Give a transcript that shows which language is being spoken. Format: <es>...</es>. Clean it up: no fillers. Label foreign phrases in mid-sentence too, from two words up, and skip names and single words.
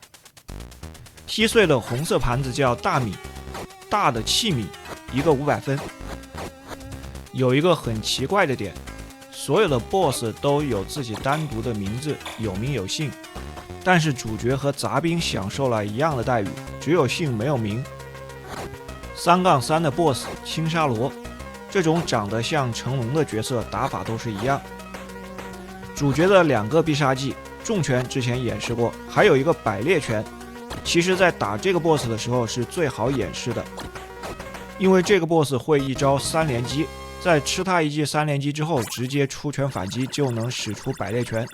<zh>踢碎的紅色盘子叫大米，大的器皿，一個500分。有一個很奇怪的點，所有的 BOSS 都有自己单獨的名字，有名有姓，但是主角和雜兵享受了一樣的待遇，只有姓沒有名。3-3的 BOSS 青沙羅，這種長得像成龍的角色打法都是一樣。主角的2個必殺技，重拳之前演示过，還有一個百裂拳。其實在打這個 BOSS 的時候是最好演示的，因為這個 BOSS 會一招3連擊，在吃他一記3連擊之後直接出拳反擊就能使出百裂拳。</zh>